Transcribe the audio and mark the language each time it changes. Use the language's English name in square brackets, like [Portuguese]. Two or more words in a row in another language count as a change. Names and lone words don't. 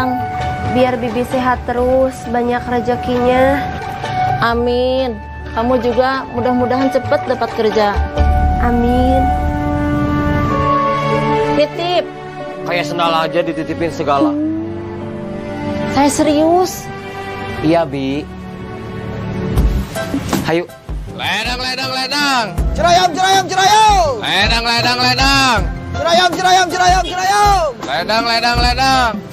[Indonesian] Biar Bibi sehat terus, banyak rezekinya. Amin. Kamu juga mudah-mudahan cepet dapat kerja. Amin. Titip. Kayak sendal aja dititipin segala. Saya serius. Iya, Bi. Hayu. Ledang, ledang, ledang. Cerayam, cerayam, cerayam. Ledang, ledang, ledang. Cerayam, cerayam, cerayam, cerayam. Ledang, ledang, ledang.